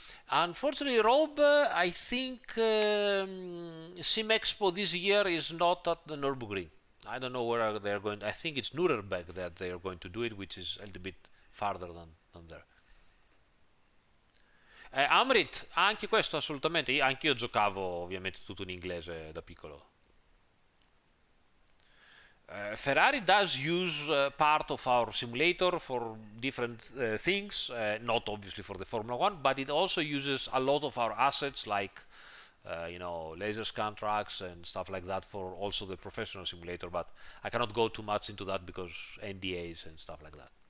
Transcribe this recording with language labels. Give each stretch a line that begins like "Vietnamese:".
English: Unfortunately, Rob, I think Sim Expo this year is not at the Nürburgring. I don't know where they're going. I think it's Nuremberg that they are going to do it, which is a little bit farther than there.
Italian: Amrit, anche questo assolutamente. Anche io giocavo ovviamente tutto in inglese da piccolo.
English: Ferrari does use part of our simulator for different things, not obviously for the Formula 1, but it also uses a lot of our assets, like laser scan tracks and stuff like that, for also the professional simulator, but I cannot go too much into that because NDAs and stuff like that.